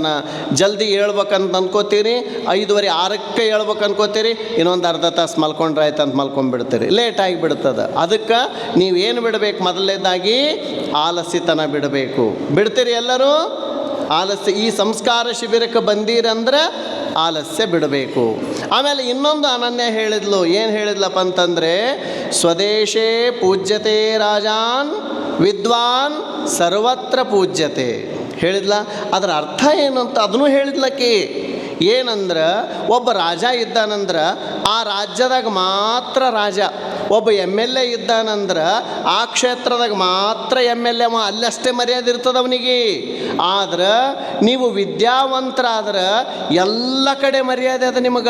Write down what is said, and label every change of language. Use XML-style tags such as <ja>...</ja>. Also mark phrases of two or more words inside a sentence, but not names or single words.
<kn>ಜಲ್ದಿ ಹೇಳ್ಬೇಕಂತ ಅನ್ಕೋತೀರಿ, 5:30 6ಕ್ಕೆ ಹೇಳ್ಬೇಕು ಅನ್ಕೋತೀರಿ, ಇನ್ನೊಂದು ಅರ್ಧ ತಾಸು ಮಲ್ಕೊಂಡ್ರೆ ಆಯ್ತು ಅಂತ ಮಲ್ಕೊಂಡ್ಬಿಡ್ತೀರಿ, ಲೇಟ್ ಆಗಿಬಿಡ್ತದೆ. ಅದಕ್ಕೆ ನೀವೇನು ಬಿಡಬೇಕು? ಮೊದಲನೇದಾಗಿ ಆಲಸ್ಯತನ ಬಿಡಬೇಕು. ಬಿಡ್ತೀರಿ ಎಲ್ಲರೂ? ಆಲಸ್ಯ. ಈ ಸಂಸ್ಕಾರ ಶಿಬಿರಕ್ಕೆ ಬಂದೀರಂದ್ರೆ ಆಲಸ್ಯ ಬಿಡಬೇಕು. ಆಮೇಲೆ ಇನ್ನೊಂದು ಅನನ್ಯ ಹೇಳಿದ್ಲು. ಏನು ಹೇಳಿದ್ಲಪ್ಪ ಅಂತಂದರೆ,</kn> <sa>ಸ್ವದೇಶೇ ಪೂಜ್ಯತೆ ರಾಜಾನ್ ವಿದ್ವಾನ್ ಸರ್ವತ್ರ ಪೂಜ್ಯತೆ ಹೇಳಿದ್ಲ.</sa> <kn>ಅದರ ಅರ್ಥ ಏನು ಅಂತ ಅದನ್ನು ಹೇಳಿದ್ಲಕ್ಕಿ. ಏನಂದ್ರೆ, ಒಬ್ಬ ರಾಜ ಇದ್ದಾನಂದ್ರೆ ಆ ರಾಜ್ಯದಾಗ ಮಾತ್ರ ರಾಜ, ಒಬ್ಬ MLA ಇದ್ದಾನಂದ್ರೆ ಆ ಕ್ಷೇತ್ರದಾಗ ಮಾತ್ರ MLA ಅವ, ಅಲ್ಲಷ್ಟೇ ಮರ್ಯಾದೆ ಇರ್ತದೆ ಅವನಿಗೆ. ಆದ್ರೆ ನೀವು ವಿದ್ಯಾವಂತರಾದ್ರೆ ಎಲ್ಲ ಕಡೆ ಮರ್ಯಾದೆ ಅದ ನಿಮಗೆ.</kn>